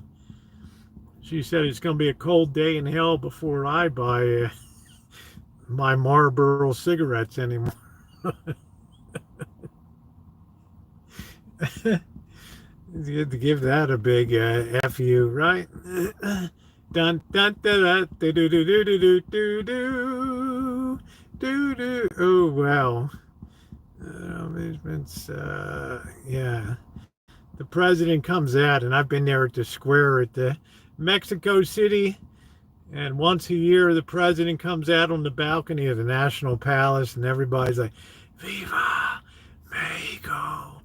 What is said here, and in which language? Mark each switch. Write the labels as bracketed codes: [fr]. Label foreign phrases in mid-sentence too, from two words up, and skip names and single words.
[en] She said it's going to be a cold day in hell before I buy my Marlboro cigarettes anymore. You have to give that a big F you, right? Dun dun da da do do do do do do do do do. Oh wow. Amusements. Yeah. The president comes out, and I've been there at the square at the Mexico City. And once a year, the president comes out on the balcony of the National Palace, and everybody's like, "Viva Mexico!